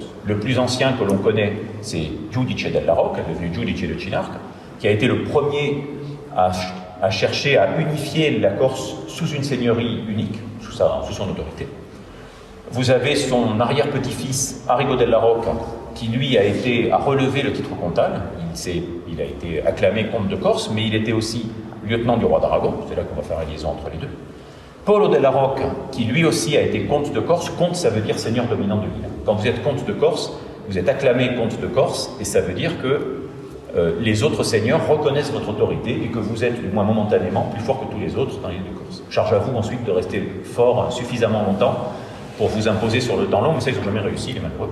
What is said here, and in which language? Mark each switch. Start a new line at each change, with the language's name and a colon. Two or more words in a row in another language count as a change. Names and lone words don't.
French: Le plus ancien que l'on connaît, c'est Giudice della Rocca, devenu Giudice de Cinarca, qui a été le premier à chercher à unifier la Corse sous une seigneurie unique, sous son autorité. Vous avez son arrière-petit-fils, Arrigo della Rocca, qui lui a relevé le titre comtal. Il a été acclamé comte de Corse, mais il était aussi lieutenant du roi d'Aragon. C'est là qu'on va faire la liaison entre les deux. Polo della Rocca, qui lui aussi a été comte de Corse. Comte, ça veut dire seigneur dominant de l'île. Quand vous êtes comte de Corse, vous êtes acclamé comte de Corse, et ça veut dire que les autres seigneurs reconnaissent votre autorité et que vous êtes, du moins momentanément, plus fort que tous les autres dans l'île de Corse. Charge à vous ensuite de rester fort suffisamment longtemps pour vous imposer sur le temps long, mais ça, ils n'ont jamais réussi, les malheureux.